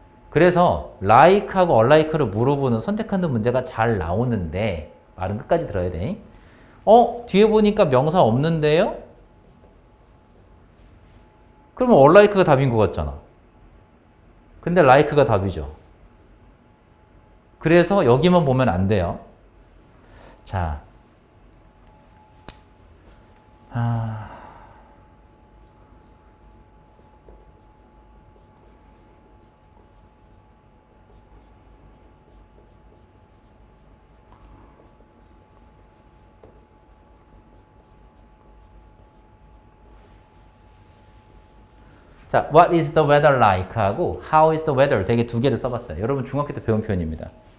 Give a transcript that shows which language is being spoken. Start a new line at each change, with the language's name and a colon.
Korean: 그래서 like하고 unlike를 물어보는 선택하는 문제가 잘 나오는데 말은 끝까지 들어야 돼. 뒤에 보니까 명사 없는데요? 그러면 unlike가 답인 것 같잖아. 근데 like가 답이죠. 그래서 여기만 보면 안 돼요.
English: 자, 자, what is the weather like?
Korean: 하고
English: how is the weather
Korean: 되게 두 개를 써봤어요. 여러분 중학교 때 배운 표현입니다.